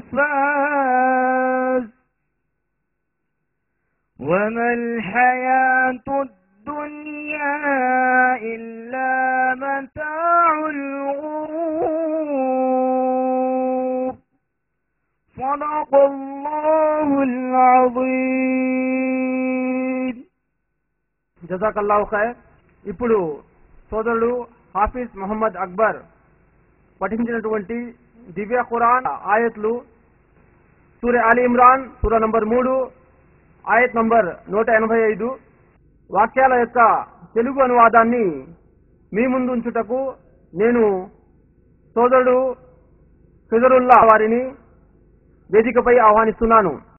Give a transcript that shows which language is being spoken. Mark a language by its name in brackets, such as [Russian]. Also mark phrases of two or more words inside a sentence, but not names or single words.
[Arabic] فاز وما الحياة الدنيا إلا متاع الغرور. صدق الله العظيم. جزاك الله خير. [Telugu] ఇప్పుడు సోదరుడు హాఫిజ్ మొహమ్మద్ అక్బర్ పఠించినటువంటి దివ్య ఖురాన్ ఆయత్లు సూర అలీ ఇమ్రాన్ సూర నంబర్ 3 ఆయత్ నంబర్ 185 వాక్యాల యొక్క తెలుగు అనువాదాన్ని మీ ముందు ఉంచుటకు నేను సోదరుడు ఖిజరుల్లా వారిని వేదికపై ఆహ్వానిస్తున్నాను.